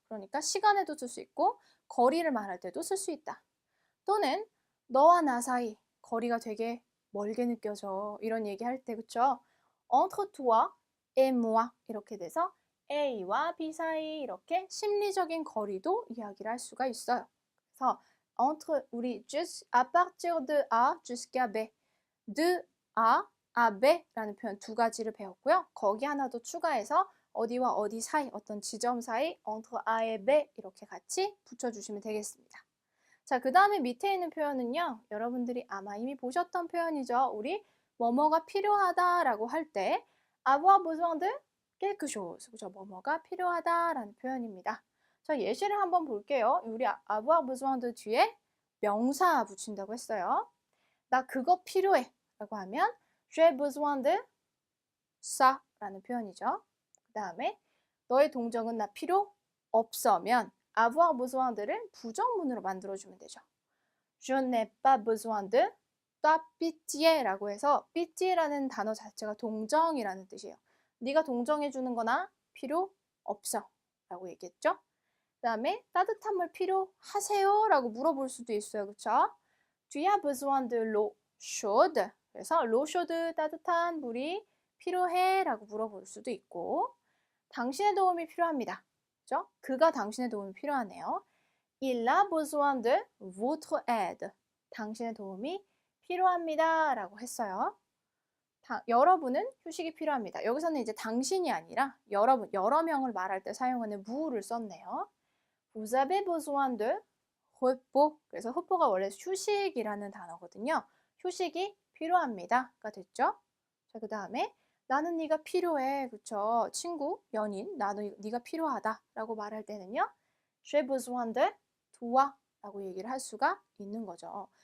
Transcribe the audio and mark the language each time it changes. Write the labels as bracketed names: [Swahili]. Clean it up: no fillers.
[Korean] 그러니까 시간에도 쓸 수 있고 거리를 말할 때도 쓸 수 있다. 또는 너와 나 사이 거리가 되게 멀게 느껴져 이런 얘기할 때 그쵸? entre toi et moi 이렇게 돼서 A와 B 사이 이렇게 심리적인 거리도 이야기를 할 수가 있어요. 그래서 entre 우리 à partir de A jusqu'à B de A à B라는 표현 두 가지를 배웠고요. 거기 하나 더 추가해서 어디와 어디 사이 어떤 지점 사이 entre A et B 이렇게 같이 붙여주시면 되겠습니다. 자, 그 다음에 밑에 있는 표현은요. 여러분들이 아마 이미 보셨던 표현이죠. 우리 뭐뭐가 필요하다라고 할 때 avoir besoin de quelque chose. 그죠? 뭐뭐가 필요하다라는 표현입니다. 자, 예시를 한번 볼게요. 우리 avoir besoin de 뒤에 명사 붙인다고 했어요. 나 그거 필요해 라고 하면 j'ai besoin de ça 라는 표현이죠. 그 다음에 너의 동정은 나 필요 없어면 avoir besoin de 를 부정문으로 만들어주면 되죠. [French] Je n'ai pas besoin de ta pitié 라고 해서 pitié라는 단어 자체가 동정이라는 뜻이에요. [Korean] 네가 동정해주는 거나 필요 없어 라고 얘기했죠. 그 다음에 따뜻한 물 필요하세요? 라고 물어볼 수도 있어요. 그쵸? Tu as besoin de l'eau chaude? 그래서 로쇼드 따뜻한 물이 필요해 라고 물어볼 수도 있고 당신의 도움이 필요합니다. 그죠? 그가 당신의 도움이 필요하네요. [French] Il a besoin de votre aide. [Korean] 당신의 도움이 필요합니다 라고 했어요. 여러분은 휴식이 필요합니다. 여기서는 이제 당신이 아니라 여러분, 여러 명을 말할 때 사용하는 무를 썼네요. [French] Vous avez besoin de repos. [Korean] 그래서 repos가 원래 휴식이라는 단어거든요. 휴식이 필요합니다가 됐죠. 자, 그 다음에 나는 네가 필요해. 그쵸? 친구, 연인, 나는 네가 필요하다라고 말할 때는요. J'ai besoin de toi 라고 얘기를 할 수가 있는 거죠.